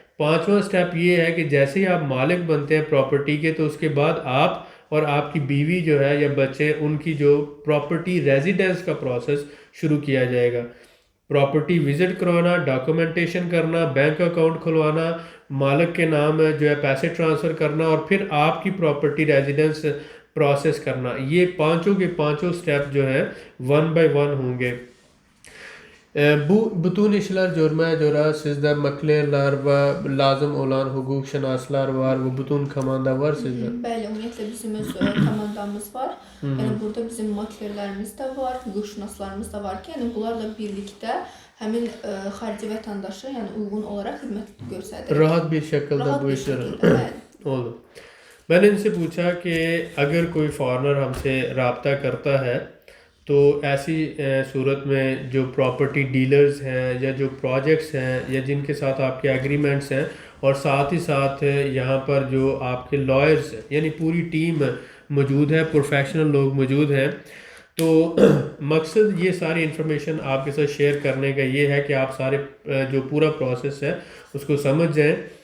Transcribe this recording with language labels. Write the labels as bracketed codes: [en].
[ur] 5واں step یہ ہے کہ جیسے ہی آپ مالک بنتے ہیں پراپرٹی کے تو اس کے بعد آپ اور آپ کی بیوی جو ہے یا بچے ان کی جو پراپرٹی ریزیڈنس کا پروسیس شروع کیا جائے گا. پراپرٹی وزٹ کروانا, ڈاکومنٹیشن کرنا, بینک اکاؤنٹ کھلوانا, مالک کے نام جو ہے پیسے ٹرانسفر کرنا اور پھر آپ کی پراپرٹی ریزیڈنس پروسیس کرنا. یہ پانچوں کے پانچوں سٹیپ جو ہے 1 بائی 1 ہوں گے. [az] Bu bütün işler görmeye göre sizde maklerler ve lazım olan hukuk şinaslar var ve bütün komanda var sizde. Bəli, ümumiyyətlə bizim öz komandamız var. Yəni burada bizim maklerlərimiz də var, hüquqşünaslarımız da var ki, yəni bunlarla birlikdə həmin xarici vətəndaşa yəni uyğun olaraq xidmət göstərir. Rahat bir şekilde bu işler oldu. [ur] میں نے ان سے پوچھا کہ اگر کوئی foreigner ہم سے رابطہ کرتا ہے تو ایسی صورت میں جو پراپرٹی ڈیلرز ہیں یا جو پروجیکٹس ہیں یا جن کے ساتھ آپ کے ایگریمنٹس ہیں اور ساتھ ہی ساتھ یہاں پر جو آپ کے لائرز یعنی پوری ٹیم موجود ہے, پروفیشنل لوگ موجود ہیں, تو مقصد یہ ساری انفارمیشن آپ کے ساتھ شیئر کرنے کا یہ ہے کہ آپ سارے جو پورا پروسیس ہے اس کو سمجھ جائیں.